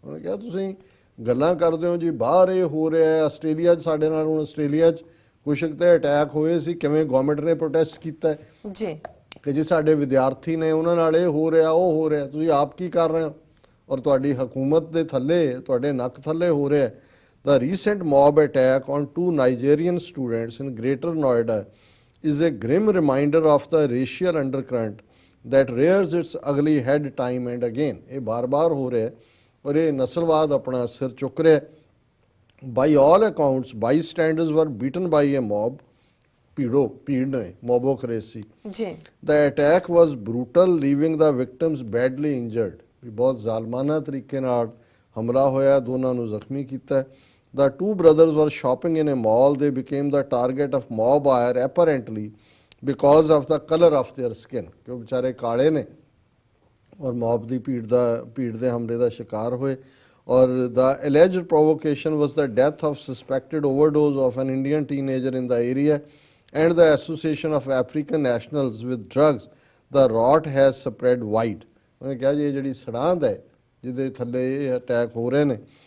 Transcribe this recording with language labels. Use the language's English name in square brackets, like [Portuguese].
[Punjabi] ਉਹਨੇ ਕਿਹਾ ਤੁਸੀਂ ਗੱਲਾਂ ਕਰਦੇ ਹੋ ਜੀ ਬਾਹਰ ਇਹ ਹੋ ਰਿਹਾ ਹੈ, ਆਸਟ੍ਰੇਲੀਆ 'ਚ ਸਾਡੇ ਨਾਲ ਹੁਣ ਆਸਟ੍ਰੇਲੀਆ 'ਚ ਕੁਛ ਤੇ ਅਟੈਕ ਹੋਏ ਸੀ, ਕਿਵੇਂ ਗਵਰਨਮੈਂਟ ਨੇ ਪ੍ਰੋਟੈਸਟ ਕੀਤਾ ਜੀ ਕਿ ਜੀ ਸਾਡੇ ਵਿਦਿਆਰਥੀ ਨੇ ਉਹਨਾਂ ਨਾਲ ਇਹ ਹੋ ਰਿਹਾ ਉਹ ਹੋ ਰਿਹਾ, ਤੁਸੀਂ ਆਪ ਕੀ ਕਰ ਰਹੇ ਹੋ? ਔਰ ਤੁਹਾਡੀ ਹਕੂਮਤ ਦੇ ਥੱਲੇ, ਤੁਹਾਡੇ ਨੱਕ ਥੱਲੇ ਹੋ ਰਿਹਾ। [English] The recent mob attack on 2 Nigerian students in Greater Noida is a grim reminder of the racial undercurrent that rears its ugly head time and again. [Punjabi] ਇਹ ਬਾਰ-ਬਾਰ ਹੋ ਰਿਹਾ ਔਰ ਇਹ ਨਸਲਵਾਦ ਆਪਣਾ ਸਿਰ ਚੁੱਕ ਰਿਹਾ। [English] By all accounts, bystanders were beaten by a mob. [Punjabi] ਭੀੜ ਨੇ, ਮੋਬੋਕ੍ਰੇਸੀ। [English] The attack was brutal, leaving the victims badly injured. [Punjabi] ਬਹੁਤ ਜ਼ਾਲਮਾਨਾ ਤਰੀਕੇ ਨਾਲ ਹਮਲਾ ਹੋਇਆ, ਦੋਨਾਂ ਨੂੰ ਜ਼ਖਮੀ ਕੀਤਾ। [English] The 2 brothers were shopping in a mall. They became the target of mob ire apparently because of the color of their skin. [Punjabi] ਕਿ ਉਹ ਵਿਚਾਰੇ ਕਾਲੇ ਨੇ ਔਰ ਮੌਬ ਦੀ ਭੀੜ ਦੇ ਹਮਲੇ ਦਾ ਸ਼ਿਕਾਰ ਹੋਏ। [English] ਔਰ the alleged provocation was the death of suspected overdose of an Indian teenager in the area and the association of African nationals with drugs. The rot has spread wide. [Punjabi] ਉਹਨੇ ਕਿਹਾ ਜੀ ਇਹ ਜਿਹੜੀ ਸੜਾਂਦ ਹੈ ਜਿਹਦੇ ਥੱਲੇ ਇਹ ਅਟੈਕ ਹੋ ਰਹੇ ਨੇ,